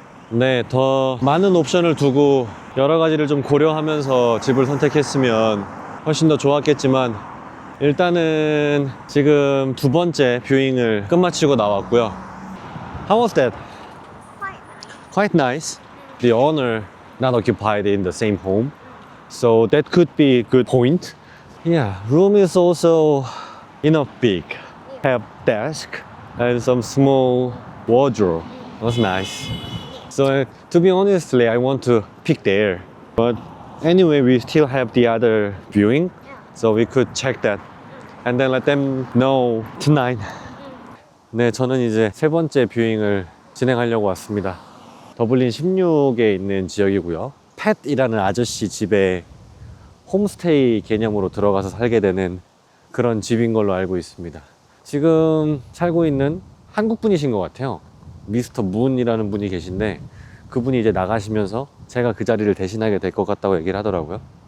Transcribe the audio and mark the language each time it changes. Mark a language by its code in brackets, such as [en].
[ko] 네, 더 많은 옵션을 두고 여러 가지를 좀 고려하면서 집을 선택했으면 훨씬 더 좋았겠지만 일단은 지금 두 번째 뷰잉을 끝마치고 나왔고요. [en] How was that? Quite nice. The owner not occupied in the same home, so that could be a good point. Yeah, room is also enough big. Have desk and some small wardrobe. Was nice. So to be honestly, I want to pick there. But anyway, we still have the other viewing, so we could check that and then let them know tonight. [ko] 네, 저는 이제 세 번째 뷰잉을 진행하려고 왔습니다. 더블린 16에 있는 지역이고요. 팻이라는 아저씨 집에 홈스테이 개념으로 들어가서 살게 되는 그런 집인 걸로 알고 있습니다. 지금 살고 있는 한국 분이신 것 같아요. 미스터 문이라는 분이 계신데 그분이 이제 나가시면서 제가 그 자리를 대신하게 될 것 같다고 얘기를 하더라고요.